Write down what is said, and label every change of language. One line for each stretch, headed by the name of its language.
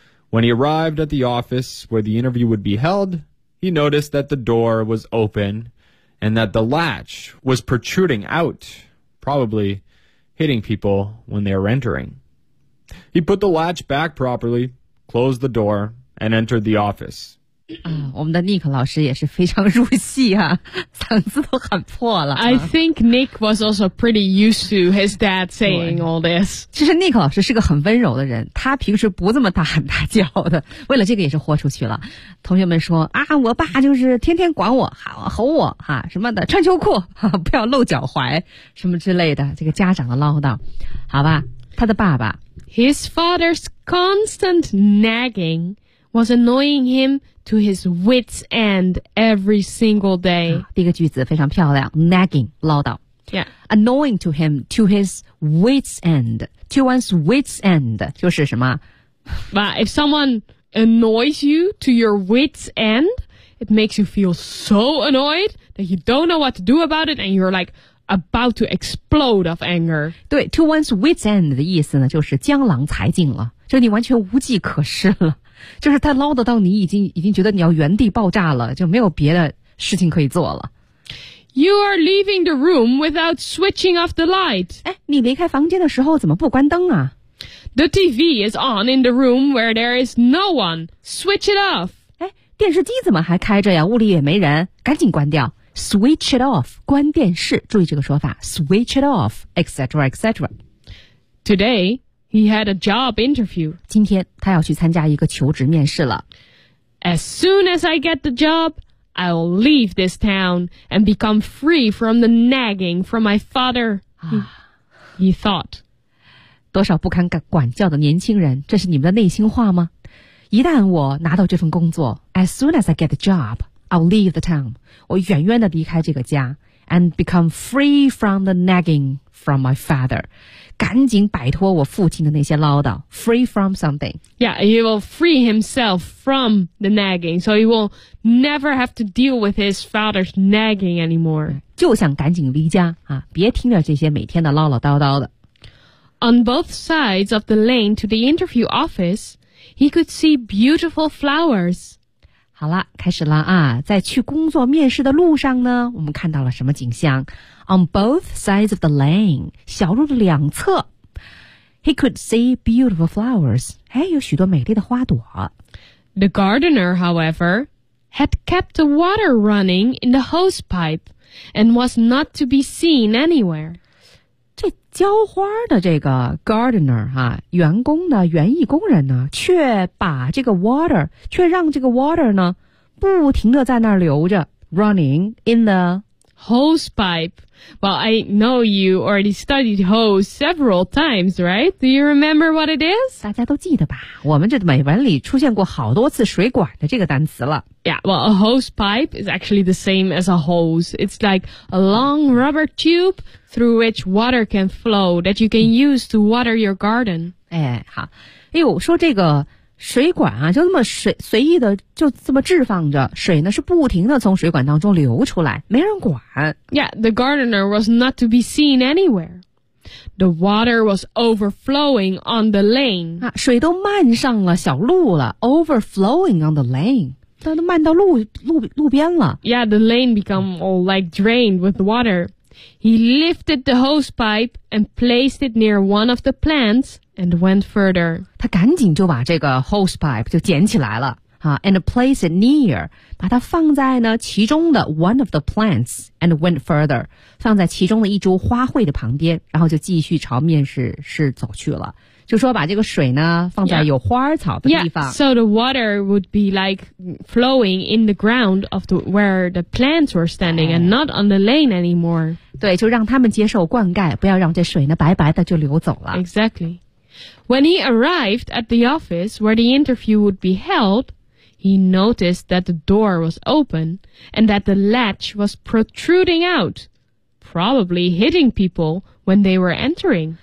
English: When he arrived at the office where the interview would be held, he noticed that the door was open and that the latch was protruding out, probably hitting people when they were entering. He put the latch back properly,Closed the door and entered the office.
Chinese: 我们的 Nick 老师也是非常入戏啊，嗓子都喊破了。
English: I think Nick was also pretty used to his dad saying all this.
Chinese: 其实 Nick 老师是个很温柔的人，他平时不这么大喊大叫的。为了这个也是豁出去了。同学们说啊，我爸就是天天管我，吼我哈、啊、什么的，穿秋裤、啊、不要露脚踝什么之类的，这个家长的唠叨，好吧，他的爸爸。
English: His father's constant nagging was annoying him to his wit's end every single day.、
Chinese: 第一个句子非常漂亮 ,nagging, 唠叨。
English: Yeah. Annoying to him to his wit's end. To one's wit's end,
Chinese: 就是什么
English: But if someone annoys you to your wit's end, it makes you feel so annoyed that you don't know what to do about it and you're like, about to explode of anger.
Chinese: 对
English: to one's wit's end
Chinese: 的意思呢，就是江郎才尽了，就你完全无计可施了，就是他唠叨到你已经觉得你要原地爆炸了，就没有别的事情可以做了。
English: You are leaving the room without switching off the light.
Chinese: 哎，你离开房间的时候怎么不关灯啊？
English: The TV is on in the room where there is no one. Switch it off.
Chinese: 哎，电视机怎么还开着呀？屋里也没人，赶紧关掉。
English: Switch it off,
Chinese: 关电视，注意这个说法
English: switch it off, etc, etc. Today, he had a job interview.
Chinese: 今天他要去参加一个求职面试了。
English: As soon as I get the job, I'll leave this town and become free from the nagging from my father, he thought.
Chinese: 多少不堪管教的年轻人，这是你们的内心话吗？一旦我拿到这份工作
English: as soon as I get the job,I'll leave the town.
Chinese: 我远远地离开这个家
English: and become free from the nagging from my father.
Chinese: 赶紧摆脱我父亲的那些唠叨
English: free from something. Yeah, he will free himself from the nagging, so he will never have to deal with his father's nagging anymore.
Chinese: 就想赶紧离家啊，别听着这些每天的唠唠叨叨的。
English: On both sides of the lane to the interview office, he could see beautiful flowers.
Chinese: 好了，开始了啊！在去工作面试的路上呢，我们看到了什么景象 ？
English: On both sides of the lane，
Chinese: 小路的两侧 ，
English: he could see beautiful flowers。
Chinese: 哎，有许多美丽的花朵。
English: The gardener, however, had kept the water running in the hose pipe and was not to be seen anywhere。
Chinese: 这浇花的这个 gardener 哈、啊，员工呢，园艺工人呢，却把这个 water 却让这个 water 呢，不停的在那儿流着 ，
English: running in the hose pipe. Well, I know you already studied hose several times, right? Do you remember what it is?
Chinese: 大家都记得吧？我们这美文里出现过好多次水管的这个单词了。
English: Yeah, well, a hose pipe is actually the same as a hose. It's like a long rubber tube. Through which water can flow that you can use to water your garden.
Chinese: 哎，好，哎呦，说这个水管啊，就这么随意的就这么置放着，水呢是不停的从水管当中流出来，没人管。
English: Yeah, the gardener was not to be seen anywhere. The water was overflowing on the lane.
Chinese: 啊，水都漫上了小路了 ，
English: overflowing on the lane.
Chinese: 都漫到路边了。
English: Yeah, the lane become all like drained with water. He lifted the hose pipe and placed it near one of the plants and went further.
Chinese: 他赶紧就把这个 hose pipe 就捡起来了、啊、
English: and placed it near,
Chinese: 把它放在呢其中的
English: one of the plants and went further,
Chinese: 放在其中的一株花卉的旁边，然后就继续朝面试走去了。就说把这个水呢放在有花草的地方。
English: Yeah, so the water would be like flowing in the ground of the, where the plants were standing and not on the lane anymore.
Chinese: 对，就让他们接受灌溉，不要让这水呢白白的就流走了。
English: Exactly. When he arrived at the office where the interview would be held, he noticed that the door was open and that the latch was protruding out, probably hitting people when they were entering.